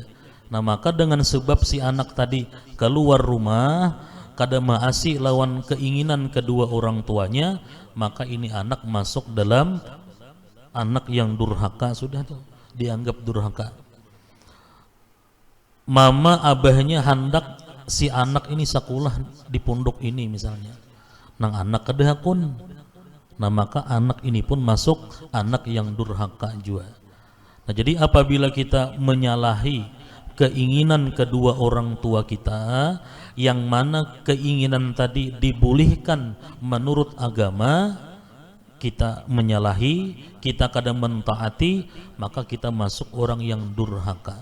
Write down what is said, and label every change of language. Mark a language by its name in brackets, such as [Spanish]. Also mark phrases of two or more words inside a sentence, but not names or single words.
[Indonesian] Nah maka dengan sebab si anak tadi keluar rumah [Banjar] kada maasi lawan [Indonesian] keinginan kedua orang tuanya, maka ini anak masuk dalam anak yang durhaka, sudah tuh dianggap durhaka. Mama abahnya hendak si anak ini sekolah di pondok ini misalnya, [Banjar] nang anak kedahakun, [Indonesian] nah maka anak ini pun masuk anak yang durhaka juga. Nah jadi apabila kita menyalahi keinginan kedua orang tua kita, yang mana keinginan tadi dibolehkan menurut agama, kita menyalahi, kita kadang mentaati, maka kita masuk orang yang durhaka.